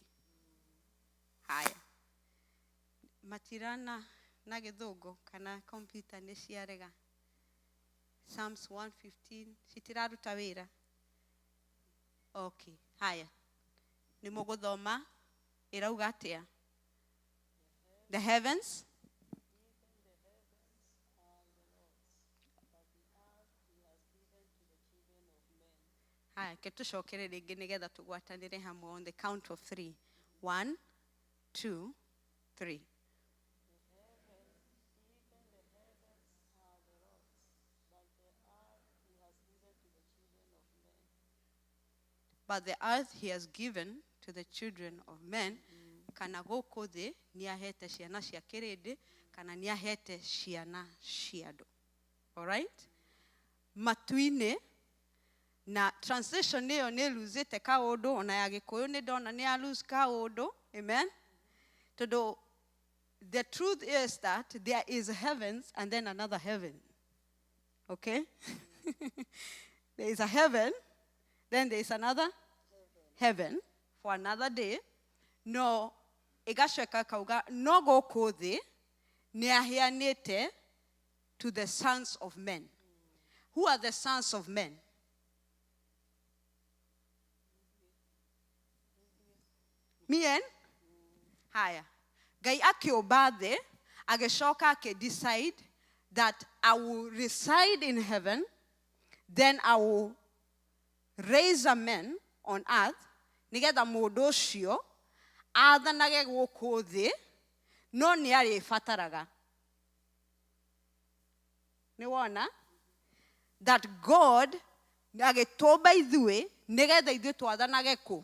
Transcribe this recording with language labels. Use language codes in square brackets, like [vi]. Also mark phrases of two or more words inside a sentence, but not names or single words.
[ki] Haya, matirana na Gĩthũngũ kana kompiuta nĩ ciarega. Psalms 115 citiraruta wĩra. Okay, haya, nĩ mũgũthoma ĩrauga atĩa? [en] The heavens [ki] haya, ketũcokere rĩngĩ nĩgetha tũgwatanĩre hamwe [en] on the count of 3. [ki] 1, 2, 3. [en] But the earth he has given to the children of men. [ki] Kana gũkũ thĩ nĩ ahete ciana cia kĩrĩndĩ, kana nĩ ahete ciana cia andũ. Alright? Matu-inĩ, na translation ĩyo nĩ luzĩte kaũndũ, ona ya Gĩkũyũ nĩ ndona nĩ ya lose kaũndũ. Amen? [en] Tondũ the truth is that there is heavens and then another heaven. Okay? There is a heaven, then there is another heaven for another day. [ki] No, ĩgacoka kauga, no gũkũ thĩ nĩ aheanĩte [en] to the sons of men. Who are the sons of men? Men? [ki] Haya. Ngai akĩũmba thĩ, agĩcoka akĩdecide [en] that I will reside in heaven, then I will raise a man on earth, [ki] nĩgetha mũndũ ũcio athanage gũkũ thĩ, no nĩ arĩbataraga. Nĩ wona? [en] That God [ki] agĩtũmba ithuĩ nĩgetha ithuĩ twathanage kũ?